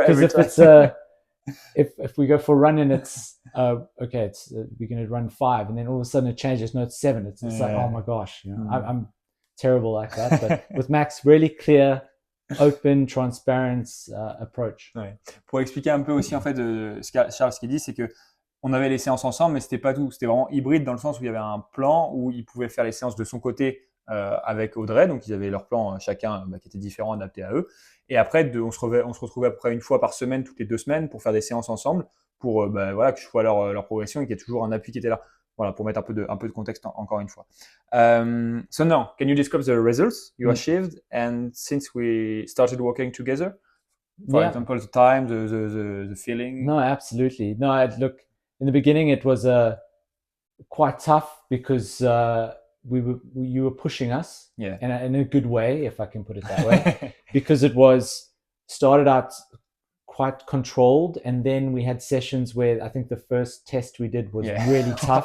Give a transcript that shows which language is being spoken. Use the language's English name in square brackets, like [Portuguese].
[English] because if it's if we go for a run and it's okay, it's we're going to run 5, and then all of a sudden it changes. No, it's 7. It's like, oh my gosh, I'm terrible like that. But with Max, really clear, open, transparent approach. [French] Ouais. Pour expliquer un peu aussi en fait Charles, ce qu'il dit, c'est que on avait les séances ensemble, mais c'était pas tout. C'était vraiment hybride dans le sens où il y avait un plan où il pouvait faire les séances de son côté avec Audrey, donc ils avaient leur plan chacun qui était différent, adapté à eux. Et après, on se retrouvait à peu près une fois par semaine, toutes les 2 semaines, pour faire des séances ensemble, pour que je vois leur progression et qu'il y ait toujours un appui qui était là. Voilà, pour mettre un peu de contexte encore une fois. [English] So now, can you describe the results you achieved and since we started working together? For example, the time, the feeling? No, absolutely. No, look, in the beginning it was quite tough because you were pushing us in a good way, if I can put it that way, because it was started out quite controlled, and then we had sessions where I think the first test we did was really tough.